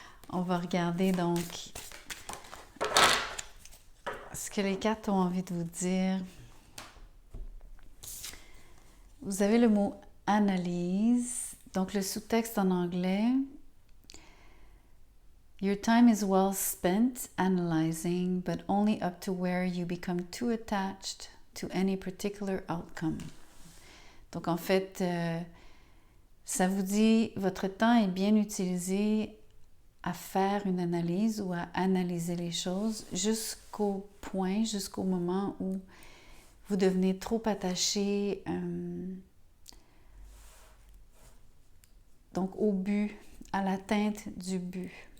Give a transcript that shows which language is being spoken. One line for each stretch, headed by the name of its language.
French: On va regarder donc ce que les cartes ont envie de vous dire. Vous avez le mot analyse. Donc le sous-texte en anglais.
English: Your time is well spent analyzing, but only up to where you become too attached to any particular outcome.
French: Donc en fait, ça vous dit votre temps est bien utilisé à faire une analyse ou à analyser les choses jusqu'au point, jusqu'au moment où vous devenez trop attaché donc au but, à l'atteinte du but.